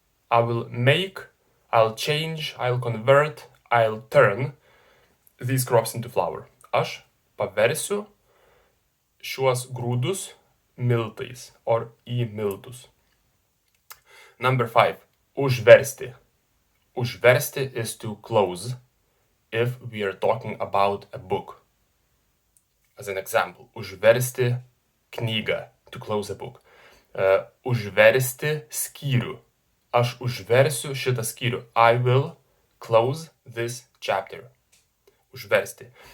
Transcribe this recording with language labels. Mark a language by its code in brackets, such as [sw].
[en] I will make, I'll change, I'll convert, I'll turn these crops into flour. [lt] Aš paversiu šiuos grūdus miltais or į miltus. [en] Number 5, užversti. Užversti is to close if we are talking about a book. As an example, [lt] užversti knygą, [en] to close a book. [lt] Užversti skyrių. Aš užversiu šitą skyrių. [en] I will close this chapter. Užversti.